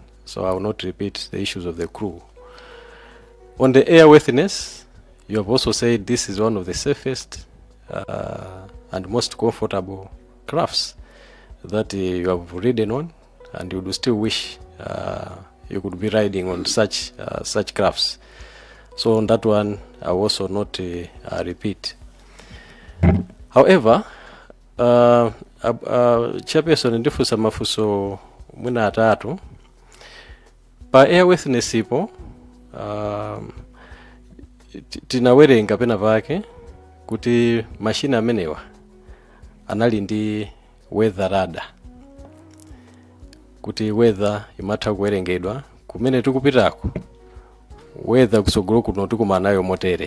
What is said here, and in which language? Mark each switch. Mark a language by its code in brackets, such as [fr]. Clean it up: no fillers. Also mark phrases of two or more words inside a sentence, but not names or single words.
[en] So I will not repeat the issues of the crew. On the airworthiness, you have also said this is one of the safest and most comfortable crafts that you have ridden on, and you would still wish you could be riding on such crafts. So on that one, I will also not repeat. However, [ny] chairperson ndifusa mafuso mwina atatu pa airworthiness ipo tinawerenga pena pake kuti mashine amenewa anali ndi [en] weather radar, [ny] kuti weather imatha kuwerengedwa kumene tikupitako, weather kusogolo kuno tikumana nayo motere.